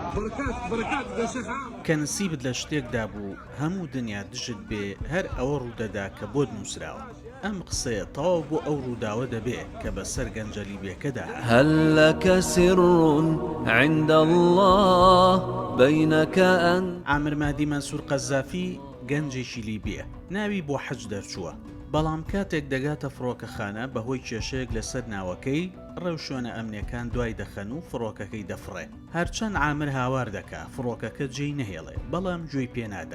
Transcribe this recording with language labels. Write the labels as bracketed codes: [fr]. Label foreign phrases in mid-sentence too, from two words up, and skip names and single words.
[ar] بركات يا شيخ عام. [ckb] کە نسیبت لە شتێکدا بوو هەموو دنیا دژت بێ هەر ئەوە ڕوودەدا کە بۆت نووسراوە. ئەم قسەیە تەواو بۆ ئەو ڕووداوە دەبێ کە بەسەر گەنجەلی بێکەدا هات. [ar] هل لك سر عند الله بينك أن [ckb] عامر مادی مەنسوور قەزافی گەنجێکی لیبیە، ناوی بۆ حەج دەرچووە، بەڵام کاتێک دەگاتە فڕۆکەخانە بەهۆی کێشەیەک لەسەر ناوەکەی ڕێوشۆنە ئەمنیەکان دوای دەخەن و فڕۆکەکەی دەفڕێ. هەرچەند عامر هاوار دەکا فڕۆکەکە جێی نەهێڵێ، بەڵام گوێی پێنادەن.